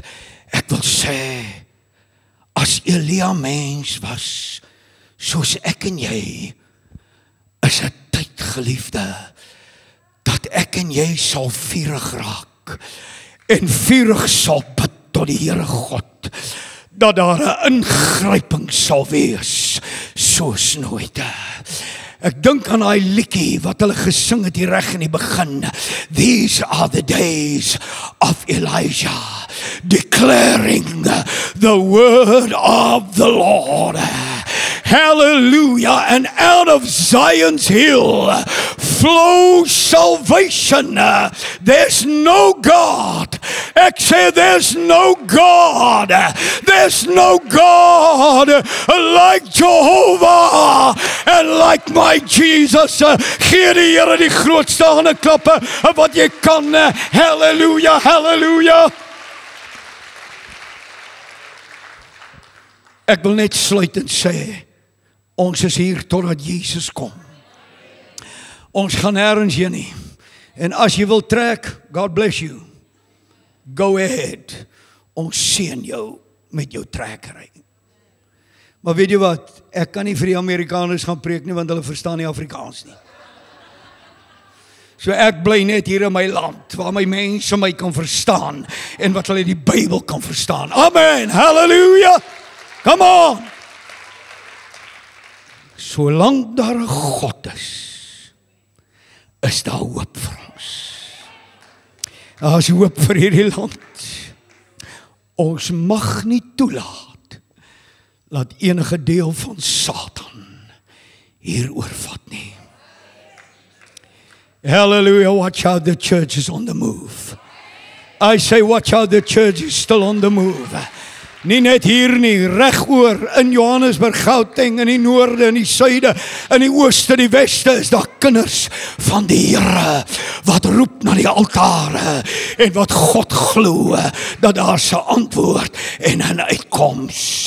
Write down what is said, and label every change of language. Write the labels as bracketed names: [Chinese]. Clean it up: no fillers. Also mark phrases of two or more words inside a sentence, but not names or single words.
[Afrikaans] Ek wil sê, as Elia mens was, soos ek en jy, is dit tyd, geliefde, dat ek en jy sal vurig raak, en vurig sal bid tot die Here God, dat daar 'n ingryping sal wees, soos nooit. Ek dink aan daai liedjie wat hulle gesing het hier reg in die begin. [English] These are the days of Elijah, declaring the word of the Lord. Hallelujah. And out of Zion's hill flows salvation. There's no God. [Afrikaans] Ek sê [English] there's no God. There's no God like Jehovah and like my Jesus. [Afrikaans] Gee die Here die grootste hande klappe wat jy kan. Hallelujah, hallelujah. Ek wil net sluit en sê, ons is hier totdat Jesus kom. Ons gaan nêrens heen nie. En as jy wil trek, [English] God bless you. Go ahead. [Afrikaans] Ons seën jou met jou trekkery. Maar weet jy wat? Ek kan nie vir die Amerikaners gaan preek nie, want hulle verstaan nie Afrikaans nie. So ek bly net hier in my land, waar my mense my kan verstaan, en wat hulle die Bybel kan verstaan. [English] Amen, hallelujah. Come on! [Afrikaans] Solank daar 'n God is daar hoop vir ons. Daar is hoop vir hierdie land. Ons mag nie toelaat dat enige deel van Satan hier oorvat nie. [English] Hallelujah, watch out, the church is on the move. I say watch out, the church is still on the move. [Afrikaans] Nie net hier nie, regoor in Johannesburg, Gauteng, in die noorde, in die suide, in die ooste, die weste, is daar kinders van die Here wat roep na die altare en wat God glo dat daar 'n antwoord en 'n uitkoms.